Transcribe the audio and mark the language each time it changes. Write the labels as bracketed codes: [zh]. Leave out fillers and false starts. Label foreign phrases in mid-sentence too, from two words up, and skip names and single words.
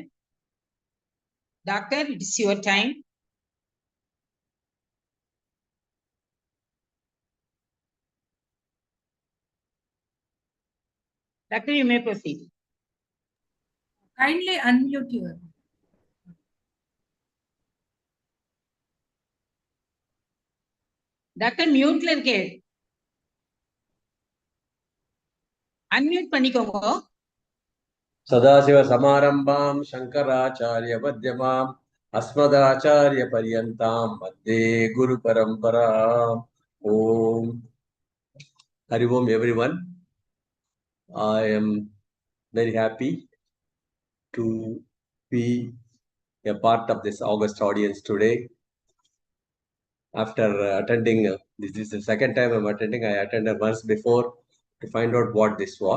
[en] Doctor, it is your time. Doctor, you may proceed. Kindly unmute your. [ta] Doctor, mute ல இருக்கே. Unmute பண்ணிக்கோங்க. [sa] सदाशिव समारम्भां शङ्कराचार्य मध्यमां अस्मदाचार्य पर्यन्तां मध्ये गुरु परम्परा. ॐ हरि ॐ everyone. [en] I am very happy to be a part of this August audience today. After attending, this is the second time I'm attending. I attended once before to find out what this was.